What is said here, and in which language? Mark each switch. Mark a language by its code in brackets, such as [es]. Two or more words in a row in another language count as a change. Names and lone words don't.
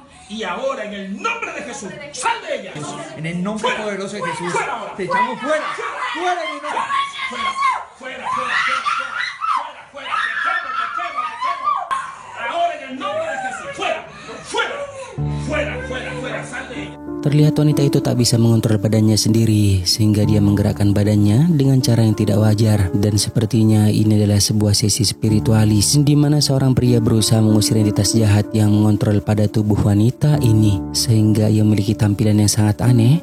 [es] Y ahora en el nombre de Jesús, sal de ella. En el nombre Fuera. poderoso de Jesús. Fuera ahora. Te echamos fuera. Fuera en el nombre. Fuera. Ahora en el nombre de Jesús. Fuera. Sal de ella. [id] Terlihat wanita itu tak bisa mengontrol badannya sendiri, sehingga dia menggerakkan badannya dengan cara yang tidak wajar. Dan sepertinya ini adalah sebuah sesi spiritualis, di mana seorang pria berusaha mengusir entitas jahat yang mengontrol pada tubuh wanita ini, sehingga ia memiliki tampilan yang sangat aneh.